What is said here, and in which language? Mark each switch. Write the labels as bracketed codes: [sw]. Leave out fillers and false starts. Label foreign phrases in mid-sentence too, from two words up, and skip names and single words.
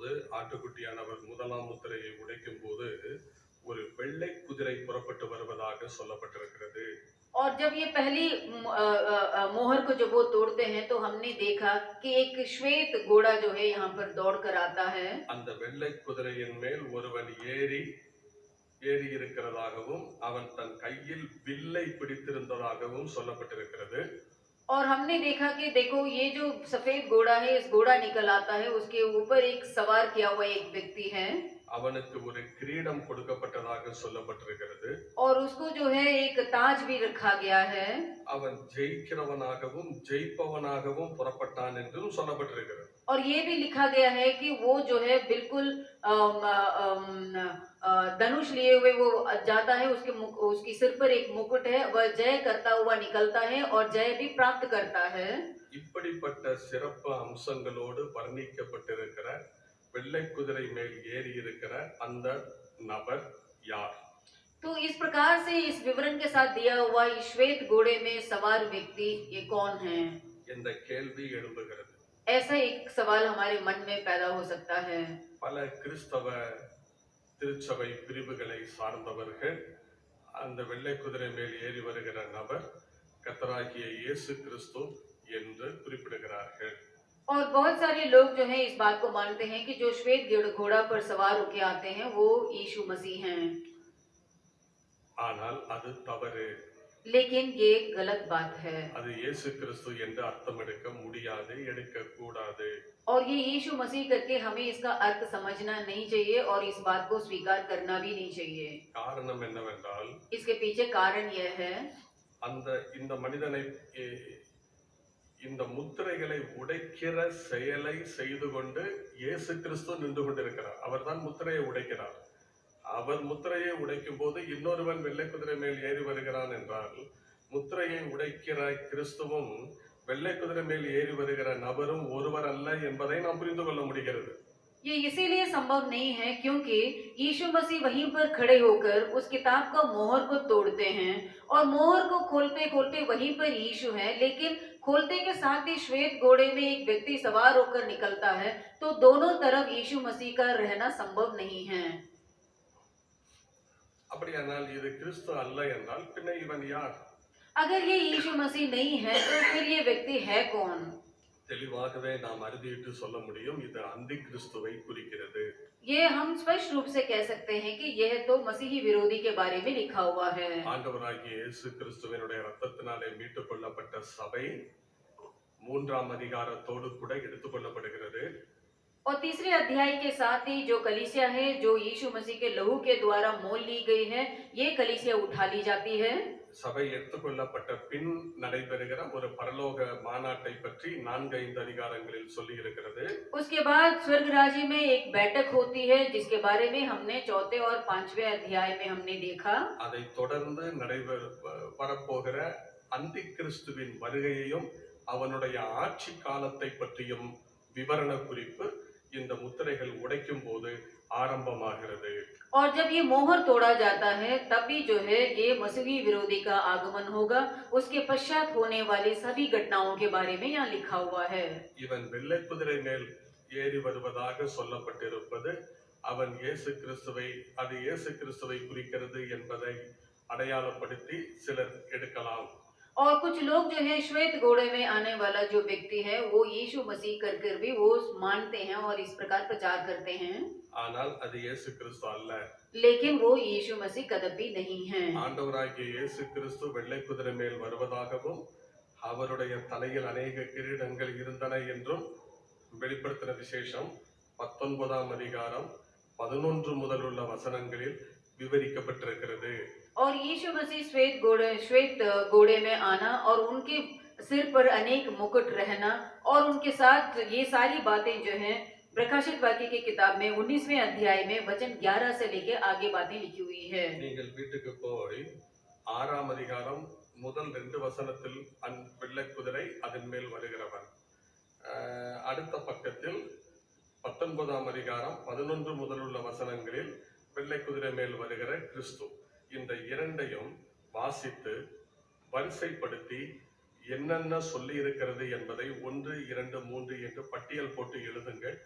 [ta] ஆட்டுக்குட்டியானவர் முதலாம் முத்திரையை உடைக்கும் போது ஒரு வெள்ளை குதிரை புறப்பட்டு வருவதாக சொல்லப்பட்டிருக்கிறது. [hi] और जब ये पहली मोहर को जब वो तोड़ते हैं तो हमने देखा कि एक श्वेत घोड़ा जो है यहाँ पर दौड़ कर आता है। [ta] அந்த வெள்ளை குதிரையின் மேல் ஒருவன் ஏறி ஏறி இருக்கிறதாகவும் அவன் தன் கையில் வில்லை பிடித்திருந்ததாகவும் சொல்லப்பட்டிருக்கிறது. [hi] और हमने देखा कि देखो ये जो सफेद घोड़ा है, इस घोड़ा निकल आता है, उसके ऊपर एक सवार किया हुआ एक व्यक्ति है [ta] அவனுக்கு ஒரு கிரீடம் கொடுக்கப்பட்டதாக சொல்லப்பட்டிருக்கிறது. [hi] और उसको जो है एक ताज भी रखा गया है [ta] அவன் ஜெயிக்கிறவனாகவும் ஜெயிப்பவனாகவும் புறப்பட்டான் என்றும் சொல்லப்பட்டிருக்கிறது. [hi] और ये भी लिखा गया है कि वो जो है बिल्कुल धनुष लिए हुए वो जाता है, उसकी सिर पर एक मुकुट है, वह जय करता हुआ निकलता है और जय भी प्राप्त करता है। [ta] இப்படிப்பட்ட சிறப்பு அம்சங்களோடு வர்ணிக்கப்பட்டிருக்கிற வெள்ளை குதிரை மேல் ஏறி இருக்கிற அந்த நபர் யார்? [hi] तो इस प्रकार से इस विवरण के साथ दिया हुआ इस श्वेत घोड़े में सवार व्यक्ति ये कौन है? [ta] இந்த கேள்வி எழும்புகிறது. [hi] ऐसा एक सवाल हमारे मन में पैदा हो सकता है। [ta] பல கிறிஸ்தவ திருச்சபை பிரிவுகளை சார்ந்தவர்கள் அந்த வெள்ளை குதிரை மேல் ஏறி வருகிற நபர் கர்த்தராகிய இயேசு கிறிஸ்து என்று குறிப்பிடுகிறார்கள். [hi] और बहुत सारे लोग जो हैं इस बात को मानते हैं कि जो श्वेत घोड़ा पर सवार होके आते हैं वो यीशु मसीह हैं। [ta] ஆனால் அது தவறு. [hi] लेकिन ये गलत बात है [ta] அது இயேசு கிறிஸ்து என்று அர்த்தம் எடுக்க முடியாது, எடுக்க கூடாது. [hi] और ये यीशु मसीह करके हमें इसका अर्थ समझना नहीं चाहिए और इस बात को स्वीकार करना भी नहीं चाहिए। [ta] காரணம் என்னவென்றால் [hi] इसके पीछे कारण यह है [ta] இந்த மனிதனை இந்த முத்திரைகளை உடைக்கிற செயலை செய்து கொண்டு இயேசு கிறிஸ்து நின்று கொண்டிருக்கிறார். அவர்தான் முத்திரையை உடைக்கிறார். அவர் முத்திரையை உடைக்கும் போது இன்னொருவன் வெள்ளை குதிரை மேல் ஏறி வருகிறான் என்றால் முத்திரையை உடைக்கிற கிறிஸ்துவும் வெள்ளை குதிரை மேல் ஏறி வருகிற நபரும் ஒருவர் அல்ல என்பதை நாம் புரிந்து கொள்ள முடிகிறது. [hi] ये इसीलिए संभव नहीं है क्योंकि यीशु मसीह वहीं पर खड़े होकर उस किताब का मोहर को तोड़ते हैं और मोहर को खोलते खोलते वहीं पर यीशु है, लेकिन खोलते के साथ ही श्वेत घोड़े में एक व्यक्ति सवार होकर निकलता है, तो दोनों तरफ यीशु मसीह का रहना संभव नहीं है। [ta] அப்படியானால் இது கிறிஸ்து அல்ல என்றால் பின்ன இவன் யார்? [hi] अगर ये यीशु मसीह नहीं है तो फिर ये व्यक्ति है कौन? [ta] தெளிவாகவே நாம் அறுதியிட்டு சொல்ல முடியும், இது அந்தி கிறிஸ்துவை குறிக்கிறது. [hi] ये हम स्पष्ट रूप से कह सकते हैं कि यह तो मसीही विरोधी के बारे में लिखा हुआ है। [ta] ஆண்டவராகிய இயேசு கிறிஸ்துவினுடைய இரத்தத்தினாலே மீட்டுக் கொள்ளப்பட்ட சபை 3ஆம் அதிகாரத்தோடு கூட எடுத்துக்கொள்ளப்படுகிறது. [hi] और तीसरे अध्याय के साथ ही जो कलीसिया है, जो यीशु मसीह के लहू के द्वारा मोल ली गई है, ये कलीसिया उठा ली जाती है। [ta] சபை எடுத்துக்கொள்ளப்பட்ட பின் நடைபெறுகிற ஒரு பரலோக மாநாட்டை பற்றி 4-5 அதிகாரங்களில் சொல்லி இருக்கிறது. [hi] उसके बाद स्वर्ग राज्य में एक बैठक होती है जिसके बारे में हमने 4थे और 5वें अध्याय में हमने देखा। [ta] அதை தொடர்ந்து வரப்போகிற அந்தி கிறிஸ்துவின் வருகையையும் அவனுடைய ஆட்சி காலத்தை பற்றியும் விவரண குறிப்பு இந்த முத்திரைகள் உடைக்கும் போது ஆரம்பமாகிறது. [hi] और जब ये मोहर तोड़ा जाता है तब भी जो है ये मसीही विरोधी का आगमन होगा, उसके पश्चात होने वाली सभी घटनाओं के बारे में यहाँ लिखा हुआ है। [ta] இவன் வெள்ளை குதிரை மேல் ஏறி வருவதாக சொல்லப்பட்டிருப்பது அவன் இயேசு கிறிஸ்துவை குறிக்கிறது என்பதை அடையாளப்படுத்தி சிலர் எடுக்கலாம். [hi] और कुछ लोग जो है श्वेत घोड़े में आने वाला जो व्यक्ति है वो यीशु मसीह कर भी वो मानते हैं और इस प्रकार प्रचार करते हैं, [ta] ஆனால் அது இயேசு கிறிஸ்து அல்ல. [hi] लेकिन वो यीशु मसीह कदापि नहीं है। [ta] ஆண்டவராகிய இயேசு கிறிஸ்து வெள்ளை குதிரை மேல் வருவதாகவும் அவருடைய தலையில் अनेक கிரீடங்கள் இருந்தன என்றும் வெளிப்படுத்தின விசேஷம் 19ஆம் அதிகாரம் 11 முதல் உள்ள வசனங்களில் விவரிக்கப்பட்டிருக்கிறது. [hi] और यीशु मसीह श्वेत घोड़े में आना और उनके सिर पर अनेक मुकुट रहना और उनके साथ ये सारी बातें जो हैं प्रकाशित वाक्य की किताब में 19वें अध्याय में वचन 11 से लेके आगे बातें लिखी हुई है। [ta] நீங்கள் வீட்டுக்கு போய் 6ஆம் அதிகாரம் முதல் 2 வசனத்தில் வெள்ளை குதிரை அதன் மேல் வருகிறவன், அடுத்த பக்கத்தில் 19ஆம் அதிகாரம் 11 முதல் உள்ள வசனங்களில் வெள்ளை குதிரை மேல் வருகிற கிறிஸ்து, இந்த இரண்டையும் வாசித்து வரிசைப்படுத்தி என்னென்ன சொல்லி இருக்கிறது என்பதை 1, 2, 3 என்று பட்டியல் போட்டு எழுதுங்கள்.